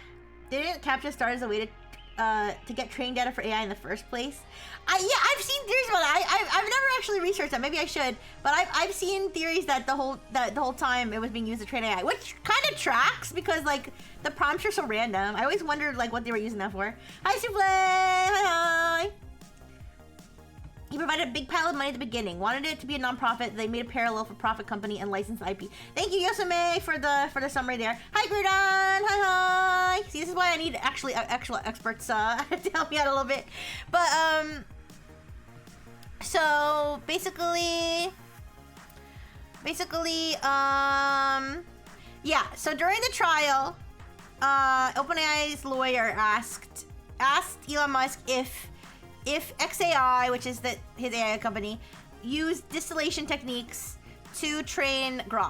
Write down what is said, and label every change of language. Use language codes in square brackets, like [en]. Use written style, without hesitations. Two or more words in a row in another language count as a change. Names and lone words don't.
[en] Didn't CAPTCHA start as a way to get trained data for AI in the first place? Yeah, I've seen theories about it. I've never actually researched that. Maybe I should. But I've seen theories that the whole time it was being used to train AI, which kind of tracks because like the prompts are so random. I always wondered like what they were using that for. Hi, Souffle. Hi. He provided a big pile of money at the beginning. Wanted it to be a nonprofit. They made a parallel for profit company and licensed the IP. Thank you, Yosame, for the summary there. Hi, Grudon. Hi. See, this is why I need actual experts to help me out a little bit. But so basically, yeah. So during the trial, OpenAI's lawyer asked Elon Musk if XAI, which is his AI company, used distillation techniques to train Grok.